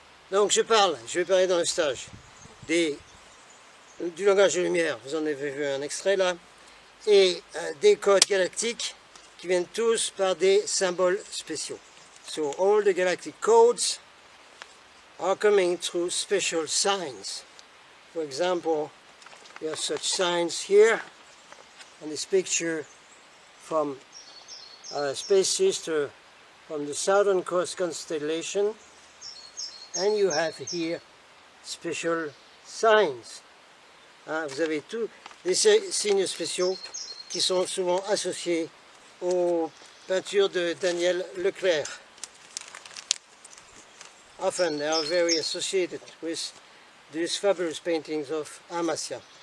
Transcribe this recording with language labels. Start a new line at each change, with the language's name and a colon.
French: Donc je vais parler dans le stage du langage de lumière, vous en avez vu un extrait là, et des codes galactiques qui viennent tous par des symboles spéciaux.
English: So all the galactic codes are coming through special signs. For example, we have such signs here on this picture from Space Sister from the Southern Cross constellation, and you have here special signs.
French: Hein, vous avez tous des signes spéciaux qui sont souvent associés aux peintures de Daniel Leclerc.
English: Often they are very associated with these fabulous paintings of Amasya.